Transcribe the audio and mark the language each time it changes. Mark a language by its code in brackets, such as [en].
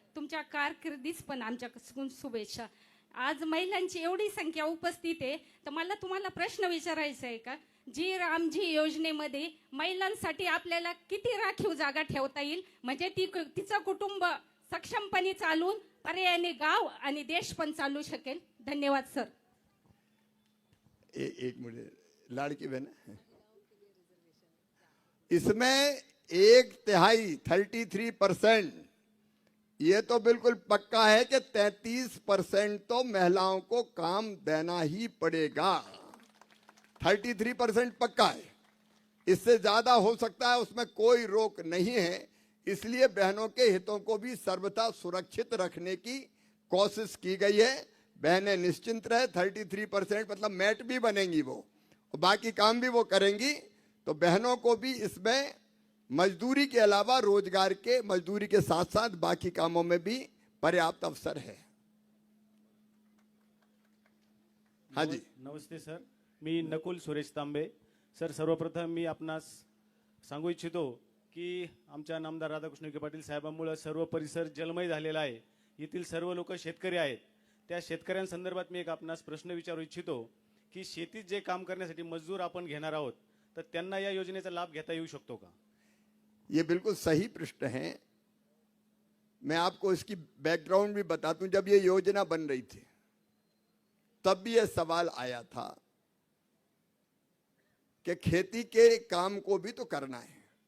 [mr] तुमच्या कारकिर्दीस पण आमच्याकडून शुभेच्छा. आज महिलांची एवढी संख्या उपस्थित आहे, तर मला तुम्हाला प्रश्न विचारायचा आहे का, जी रामजी योजनेमध्ये महिलांसाठी आपल्याला किती राखीव जागा ठेवता येईल, म्हणजे तिचं कुटुंब सक्षमपणे चालून पर्यायाने गाव आणि देश पण चालू शकेल. धन्यवाद सर. [hi] एक मिनट, लाड़की बहन, इसमें 1/3 33%, ये तो बिल्कुल पक्का है कि 33% तो महिलाओं को काम देना ही पड़ेगा। 33% पक्का है, इससे ज्यादा हो सकता है, उसमें कोई रोक नहीं है। इसलिए बहनों के हितों को भी सर्वथा सुरक्षित रखने की कोशिश की गई है। बहनें निश्चिंत रहे, 33% मतलब मैट भी बनेंगी वो, और बाकी काम भी वो करेंगी। तो बहनों को भी इसमें मजदूरी के अलावा रोजगार के, मजदूरी के साथ साथ बाकी कामों में भी पर्याप्त अवसर है। हाँ जी, [mr] नमस्ते सर, मी नकुल सुरेश तांबे. सर, सर्वप्रथम मी आपणास सांगू इच्छितो की आमच्या नामदार राधाकृष्ण विखे पाटील साहेबांमुळे सर्व परिसर जलमय झालेला आहे. येथील सर्व लोक शेतकरी आहेत. त्या शेतकऱ्यांसंदर्भात मी एक आपणास प्रश्न विचारू इच्छितो की शेतीत जे काम करण्यासाठी मजदूर आपण घेणार आहोत, तर त्यांना या योजनेचा लाभ घेता येऊ शकतो का? [hi] ये बिल्कुल सही प्रश्न है। मैं आपको इसकी बैकग्राउंड भी बता दूं। जब ये योजना बन रही थी तब भी ये सवाल आया था कि खेती के काम को भी तो करना है।